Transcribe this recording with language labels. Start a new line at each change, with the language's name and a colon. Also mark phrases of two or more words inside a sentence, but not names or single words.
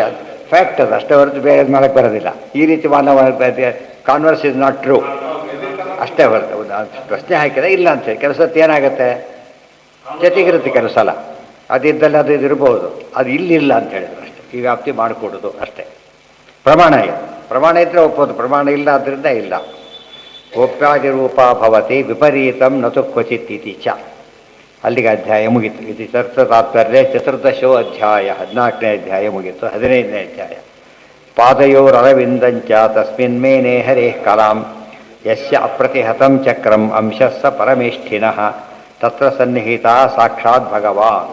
Kannada: ಅದು ಫ್ಯಾಕ್ಟ್, ಅದು ಅಷ್ಟೇ ಹೊರತು ಬೇರೆ ಮಾಡಕ್ಕೆ ಬರೋದಿಲ್ಲ. ಈ ರೀತಿ ಮಾನವ
English: converse is not true,
Kannada: ಅಷ್ಟೇ ಹೊರತು ಪ್ರಶ್ನೆ ಹಾಕಿದ್ರೆ ಇಲ್ಲ ಅಂತೇಳಿ. ಕೆಲಸಕ್ಕೆ ಏನಾಗುತ್ತೆ, ಜೊತೆಗಿರುತ್ತೆ ಕೆಲವು ಸಲ. ಅದಿದ್ದಲ್ಲಿ ಅದು ಇದಿರ್ಬೋದು, ಅದು ಇಲ್ಲಿಲ್ಲ ಅಂತ ಹೇಳಿದ್ರು ಅಷ್ಟೇ. ಈ ವ್ಯಾಪ್ತಿ ಮಾಡಿಕೊಡೋದು ಅಷ್ಟೇ. ಪ್ರಮಾಣ ಇದೆ, ಪ್ರಮಾಣ ಇದ್ದರೆ ಒಪ್ಪೋದು, ಪ್ರಮಾಣ ಇಲ್ಲ ಆದ್ದರಿಂದ ಇಲ್ಲ.
Sanskrit: ಗೋಪ್ಯಾದಿರೂಪ ಭವತಿ ವಿಪರೀತಂ ನತು ಕ್ವಚಿತ್ ಇತಿ ಚ.
Kannada: ಅಲ್ಲಿಗೆ ಅಧ್ಯಾಯ ಮುಗೀತು. ಇದು ಚರ್ಚ ತಾತ್ಪರ್ಯ
Sanskrit: ಚತುರ್ದಶೋ ಅಧ್ಯಾಯ.
Kannada: 14ನೇ ಅಧ್ಯಾಯ ಮುಗೀತು. 15ನೇ ಅಧ್ಯಾಯ.
Sanskrit: ಪಾದಯೋರರವಿಂದಂಚ ತಸ್ಮಿನ್ ಮೇನೆ ಹರೇಃ ಕಲಾಂ ಯಸ್ಯ ಅಪ್ರತಿಹತಂ ಚಕ್ರಂ ಅಂಶಃ ಸ ಪರಮೇಷ್ಠಿನಃ ತತ್ರ ಸನ್ನಿಹಿತ ಸಾಕ್ಷಾತ್ ಭಗವಾನ್.